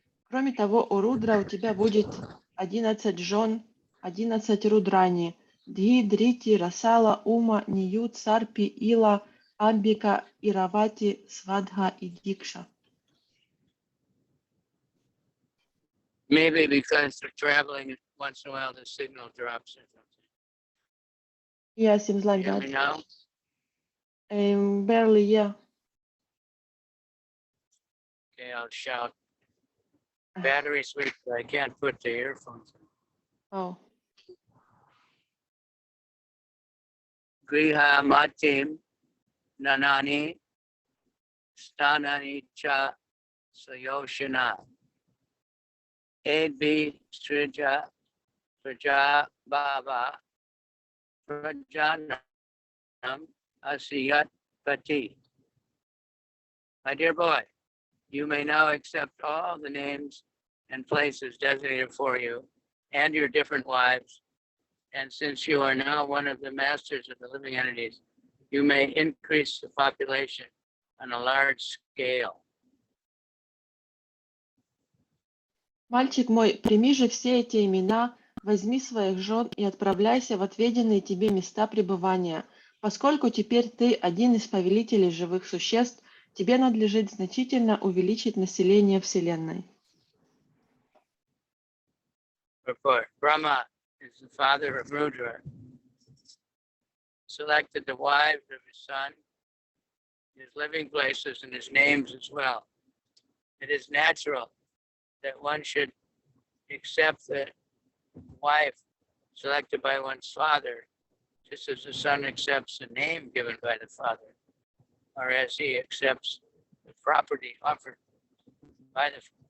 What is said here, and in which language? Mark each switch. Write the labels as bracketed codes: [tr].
[ru] Кроме того, у Рудра у тебя будет 11 жен, 11 рудрани, Дхи, Дрити, Расала, Ума, Ниют, Сарпи, Ила, Амбика, Иравати, Свадха и Дикша. [en] Maybe because they're traveling, once in a while the signal drops or something. Yeah, seems like Hear that. me now? Barely, yeah. Okay, I'll shout. Battery's weak, so I can't put the earphones in. Oh. [sa] Griha Matim Nanani Stanani Cha Sayoshana Edbi Strija Praja Baba Prajanam Asiyat Pati. [en] My dear boy, you may now accept all the names and places designated for you and your different wives. And since you are now one of the masters of the living entities, you may increase the population on a large scale. [ru] Мальчик мой, прими же все эти имена, возьми своих жен и отправляйся в отведенные тебе места пребывания. Поскольку теперь ты один из повелителей живых существ, тебе надлежит значительно увеличить население Вселенной. [en] Report. Brahma is the father of Rudra. Selected the wives of his son, his living places, and his names as well. It is natural that one should accept the wife selected by one's father, just as the son accepts the name given by the father, or as he accepts the property offered by the father.